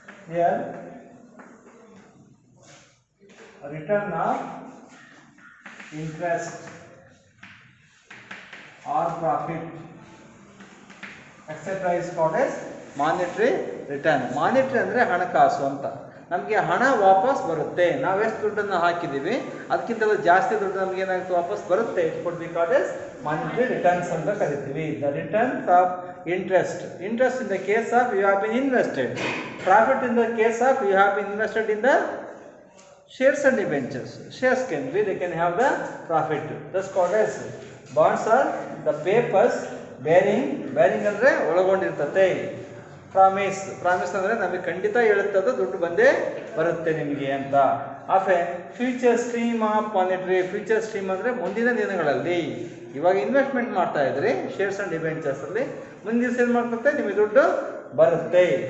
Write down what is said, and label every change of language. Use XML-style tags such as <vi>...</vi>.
<en>Here, a return of interest or profit, etc. is called as monetary return.</en> <kn>Monetary ಅಂದರೆ ಹಣಕಾಸು ಅಂತ. ನಮಗೆ ಹಣ ವಾಪಸ್ ಬರುತ್ತೆ. ನಾವು ಎಷ್ಟು ದುಡ್ಡನ್ನು ಹಾಕಿದ್ದೀವಿ ಅದಕ್ಕಿಂತಲೂ ಜಾಸ್ತಿ ದುಡ್ಡು ನಮ್ಗೆ ಏನಾಗುತ್ತೆ ವಾಪಸ್ ಬರುತ್ತೆ.</kn> <en>it could be called as monetary returns</en> <kn>ಅಂತ ಕರಿತೀವಿ.</kn> <en>The returns of interest. Interest in the case of you have been invested. Profit in the case of you have been invested in the shares and debentures. Shares can be, they can have the profit. Thus called as bonds are the papers bearing</en> <kn>ಅಂದರೆ ಒಳಗೊಂಡಿರ್ತದೆ. Promise ಅಂದರೆ ನಮಗೆ ಖಂಡಿತ ಹೇಳುತ್ತದೆ ದುಡ್ಡು ಬಂದೇ ಬರುತ್ತೆ ನಿಮಗೆ ಅಂತ.</kn> <en>Of a future stream of monetary. Future stream</en> <kn>ಅಂದರೆ ಮುಂದಿನ ದಿನಗಳಲ್ಲಿ. ಇವಾಗ ಇನ್ವೆಸ್ಟ್ಮೆಂಟ್ ಮಾಡ್ತಾ ಇದ್ರಿ ಶೇರ್ಸ್ ಆ್ಯಂಡ್ ಡಿಬೆಂಚರ್ಸ್ ಅಲ್ಲಿ, ಮುಂದಿನ ದಿವಸ ಏನು ಮಾಡ್ತದೆ ನಿಮಗೆ ದುಡ್ಡು ಬರುತ್ತೆ.</kn>